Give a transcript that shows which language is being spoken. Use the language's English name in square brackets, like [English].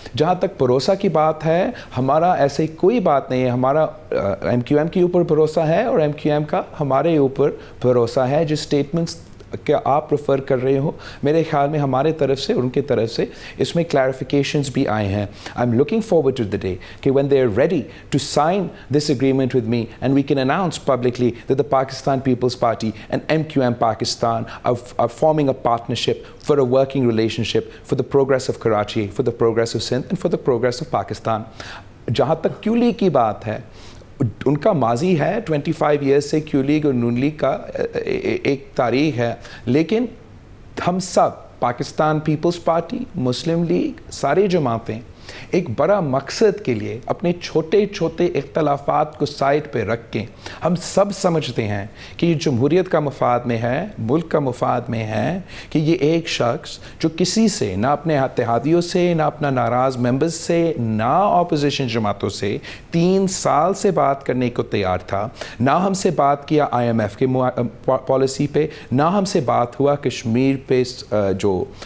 [Urdu] جہاں تک بھروسہ کی بات ہے, ہمارا ایسے کوئی بات نہیں ہے. ہمارا ایم کیو ایم کے اوپر بھروسہ ہے اور ایم کیو ایم کا ہمارے اوپر بھروسہ ہے. جس اسٹیٹمنٹس کیا آپ ریفر کر رہے ہو, میرے خیال میں ہمارے طرف سے اور ان کی طرف سے اس میں کلیریفیکیشنز بھی آئے ہیں. [English] I am looking forward to the day کہ when they are ready to sign this agreement with me and we can announce publicly that the Pakistan People's Party and MQM Pakistan are forming a partnership for a working relationship for the progress of Karachi, for the progress of Sindh and for the progress of Pakistan. [Urdu] جہاں تک کیو league کی بات ہے, ان کا ماضی ہے 25 years سے کیو league اور نون لیگ کا ایک تاریخ ہے, لیکن ہم سب پاکستان پیپلز پارٹی, مسلم لیگ, سارے جماعتیں ایک بڑا مقصد کے لیے اپنے چھوٹے چھوٹے اختلافات کو سائڈ پہ رکھ کے ہم سب سمجھتے ہیں کہ یہ جمہوریت کا مفاد میں ہے, ملک کا مفاد میں ہے کہ یہ ایک شخص جو کسی سے نہ اپنے اتحادیوں سے, نہ اپنا ناراض ممبرز سے, نہ اپوزیشن جماعتوں سے 3 سال سے بات کرنے کو تیار تھا, نہ ہم سے بات کیا آئی ایم ایف کے پالیسی پہ, نہ ہم سے بات ہوا کشمیر پہ جو